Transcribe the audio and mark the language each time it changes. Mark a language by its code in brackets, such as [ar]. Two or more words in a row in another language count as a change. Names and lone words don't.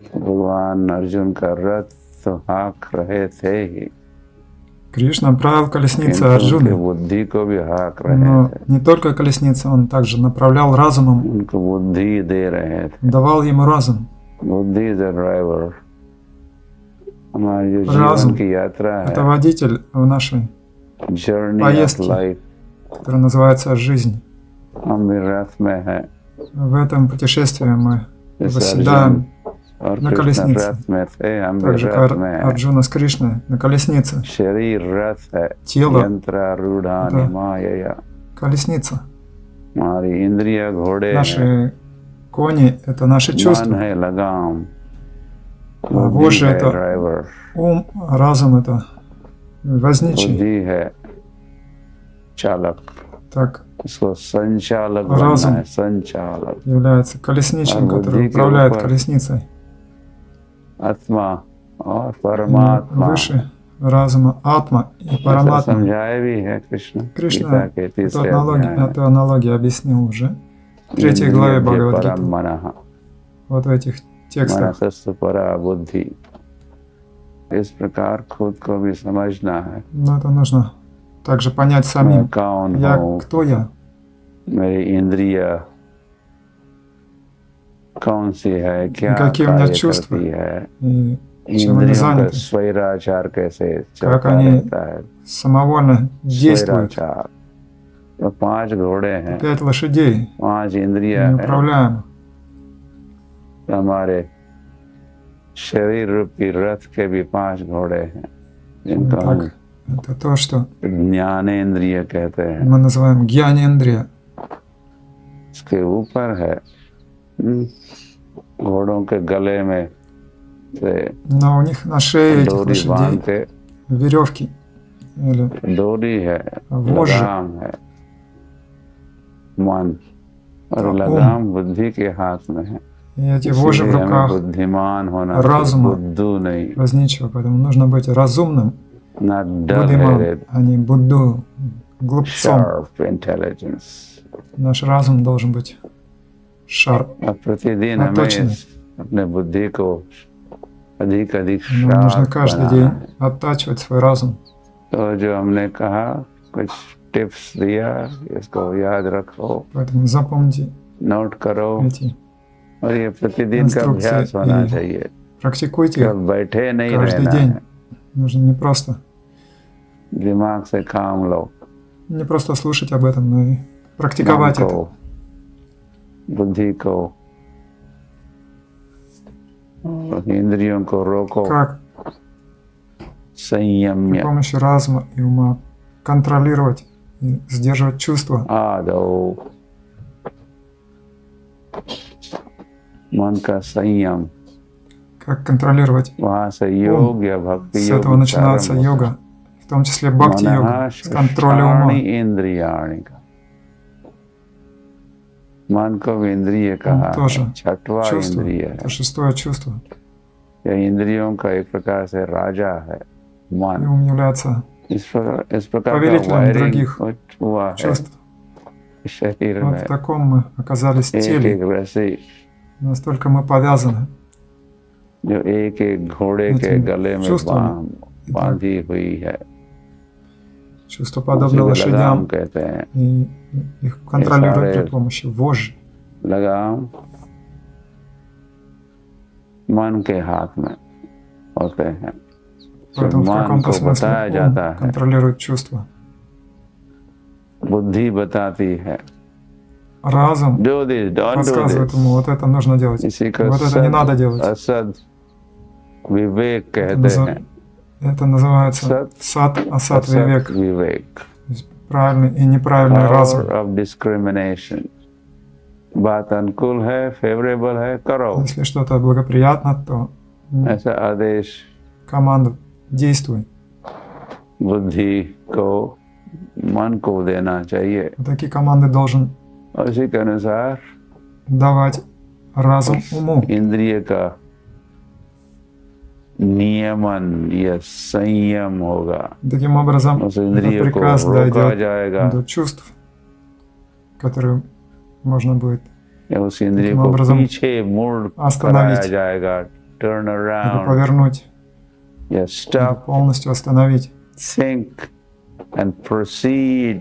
[hi] भगवान अर्जुन का रथ तो हाँक रहे थे ही, [ru] Кришна правил колесницей [hi] किंतु उनकी [ru] Арджуны, [hi] बुद्धि को भी हाँक रहे [ru] но [hi] थे, [ru] не только колесницей, он также направлял разумом, [hi] उनको बुद्धि दे रहे थे. [ru] давал ему разум. [hi] बुद्धि [en] is a driver. [hi] हमारी जो जीवन [ru] Разум [hi] की यात्रा – [ru] это [hi] है, [ru] водитель в нашей [en] journey of [ru] поездки, [en] लाइफ, [ru] которая называется жизнь. [hi] हम भी रथ में हैं. [ru] В этом путешествии мы [hi] जैसे [ru] восседаем [hi] और [ru] на [hi] कृष्ण [ru] колеснице, [hi] रथ में थे, हम भी [ru] так же [hi] रथ [ru] как [hi] में हैं. [ru] Арджуна с Кришной на колеснице. [hi] शरीर रथ है, [ru] Тело [sa] यंत्रारूढ़ानि [ru] это [sa] मायया. [ru] колесница. [hi] हमारी इंद्रिय घोड़े हैं, [ru] Наши кони – это наши [hi] मन [ru] чувства. [hi] है लगाम, [ru] А [hi] बुद्धि [ru] вожжи – [hi] है [ru] это [hi] ड्राइवर, [ru] ум, а разум – это возничий. [hi] बुद्धि है चालक. [ru] Так [hi] इसको संचालक बनना [ru] разум [hi] है, संचालक. [ru] является колесничим, [hi] और [ru] который [hi] बुद्धि के [ru] управляет [hi] ऊपर [ru] колесницей. [hi] आत्मा और [ru] И [hi] परमात्मा. [ru] выше разума Атма и [hi] ऐसा [ru] Параматма. [hi] समझाया भी है कृष्ण गीता [ru] Кришна [hi] के [ru] эту [hi] 3 अध्याय में. [ru] аналогию объяснил уже в 3 главе [sa] इंद्रियज्ञ परम [ru] Бхагавад-гиты. [sa] मनः, [ru] Вот в этих текстах. [sa] मनसस्तु परा बुद्धि. [hi] इस प्रकार खुद को भी समझना है. [ru] Но это нужно также понять [hi] मैं [ru] самим. [hi] कौन [ru] Я [hi] हूँ, [ru] кто я? [hi] मेरी इंद्रिय कौन सी है, क्या [ru] Какие у меня [hi] कार्य [ru] чувства? [hi] करती है, [ru] И чем они [hi] इंद्रियों का [ru] заняты? [hi] स्वैराचार कैसे [ru] Как [hi] चलता [ru] они [hi] रहता है. [ru] самовольно действуют. [hi] स्वैराचार. तो 5 घोड़े हैं, [ru] 5 лошадей, [hi] 5 इंद्रियां हैं. [ru] неуправляемых. [hi] हमारे शरीर रूपी रथ के भी 5 घोड़े हैं, जिनको हम [ru] Так, это то, что [hi] ज्ञानेंद्रिय कहते हैं. [ru] мы называем гьяни-индрия. [hi] इसके ऊपर है घोड़ों के गले में से [ru] Но у них на шее этих [hi] डोरी बांध [ru] лошадей [hi] के, [ru] веревки или [hi] डोरी है, [ru] вожжи. [hi] लगाम है, मन. और [ru] ум. [hi] लगाम बुद्धि के हाथ में है. [ru] И эти вожжи в [hi] इसीलिए हमें [ru] руках [hi] बुद्धिमान होना चाहिए, [ru] разума बुद्धू नहीं. возничего. Поэтому нужно быть разумным, [hi] ना डर [ru] буддиман, [hi] है, [ru] а не Будду, глупцом. [en] sharp intelligence. [ru] Наш разум должен быть шарп. [hi] अब प्रतिदिन हमें [ru] Отточенный. [hi] अपने बुद्धि को अधिक अधिक [ru] Нам нужно [hi] शार्प [ru] каждый [hi] बनाना [ru] день [hi] है. [ru] оттачивать свой разум. [hi] तो जो हमने कहा, कुछ टिप्स दिया, इसको याद रखो, [ru] Поэтому запомните [hi] नोट करो, [ru] эти [hi] और ये प्रतिदिन का [ru] инструкции [hi] अभ्यास होना [ru] и [hi] चाहिए. [ru] практикуйте [hi] केवल [ru] их [hi] बैठे नहीं [ru] каждый [hi] रहना [ru] день. [hi] है, [ru] Нужно не просто [hi] दिमाग से काम लो. [ru] слушать об этом, но и [hi] मन [ru] практиковать это. [hi] को, बुद्धि को, और इंद्रियों को रोको, [ru] Как при [sa] संयम्य. [ru] помощи разума и ума контролировать и сдерживать чувства. [hi] आदौ मन का संयम. [ru] Как контролировать [hi] वहाँ से योग या भक्ति [ru] С [hi] योग [ru] этого начинается [hi] प्रारंभ होता है. [ru] йога, в том числе бхакти-йога, [sa] मनः [ru] с контроля ума. [sa] षष्ठाणि इंद्रियाणि [hi] का. मन को भी इंद्रिय कहा है, [ru] тоже [hi] 6वां [ru] Чувство [hi] इंद्रिय – है. [ru] это 6-е чувство. [hi] यह इंद्रियों का एक प्रकार से राजा है, [ru] И [hi] मन. [ru] ум является [hi] इस प्रकार का [ru] повелителем [hi] वायरिंग [ru] других [hi] हुआ है [ru] чувств. [hi] शरीर [ru] Вот [hi] में. [ru] в таком мы оказались в [hi] एक [ru] теле. [hi] एक रस्सी [ru] Настолько мы повязаны. [hi] जो एक एक घोड़े के [ru] этими [hi] गले में [ru] чувствами. [hi] बांधी हुई है, [ru] Чувства [hi] उसी [ru] подобны [hi] को लगाम [ru] лошадям, [hi] कहते हैं. [ru] и их контролируют [hi] सारे [ru] при помощи вожжи. [hi] लगाम मन के हाथ में होते हैं. जो [ru] Поэтому в [hi] मन [ru] каком-то [hi] को बताया [ru] смысле [hi] जाता [ru] ум [hi] है, [ru] контролирует чувства. [hi] बुद्धि बताती है, [ru] Разум [en] do this, don't do [ru] подсказывает [en] this. [ru] ему, вот это нужно делать, [hi] इसी को [ru] вот это не надо делать. [hi] असद विवेक [ru] Это, [hi] कहते हैं. [ru] это называется Сад. сад, асад, [hi] असद [ru] вивек. [hi] विवेक. [ru] То есть правильный и неправильный разум. [en] Power of discrimination. [hi] बात अनुकूल है, फेवरेबल है, करो. [ru] Если что-то благоприятно, то [hi] ऐसा आदेश [ru] команда действуй. [hi] बुद्धि को, मन को देना चाहिए. [ru] Вот такие команды должен [hi] और इसी के अनुसार [ru] давать разум уму. [hi] इंद्रिय का नियमन या संयम होगा. [ru] Таким образом, [hi] उस [ru] этот [hi] इंद्रिय को [ru] приказ [hi] रोका [ru] дойдет [hi] जाएगा, [ru] до чувств, которые можно будет [hi] या उस इंद्रिय [ru] таким [hi] को [ru] образом [hi] पीछे मोड़ कराया [ru] остановить. [hi] जाएगा, [en] turn [ru] или [en] around. [ru] повернуть, [en] Yes, [ru] или [en] stop, [ru] полностью остановить. [en] think, and proceed.